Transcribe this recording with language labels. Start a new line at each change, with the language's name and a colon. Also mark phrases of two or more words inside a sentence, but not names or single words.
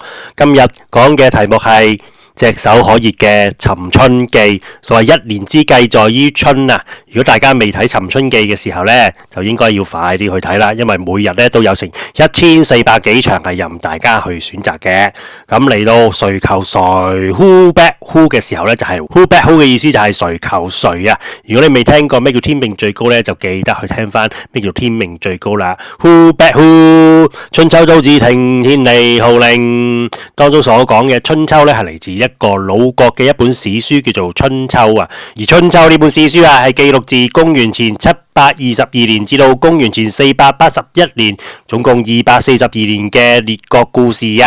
Cantonese: 今日講嘅題目係炙手可熱嘅《尋春記》。所謂一年之計在於春啊！如果大家未睇《尋春記》嘅時候呢，就應該要快啲去睇啦，因為每日呢都有成1400幾場係任大家去選擇嘅。咁嚟到誰求誰
English: Who back who
Cantonese: 嘅時候呢，就係
English: Who back who
Cantonese: 嘅意思就係誰求誰啊！如果你未聽過咩叫天命最高呢，就記得去聽翻咩叫天命最高啦。
English: Who back who
Cantonese: 春秋都只聽天地號令當中所講嘅春秋呢，係嚟自一個魯國嘅一本史書叫做《春秋》啊。而《春秋》呢本史書啊，係記錄自公元前722年至到公元前481年，總共242年嘅列國故事啊。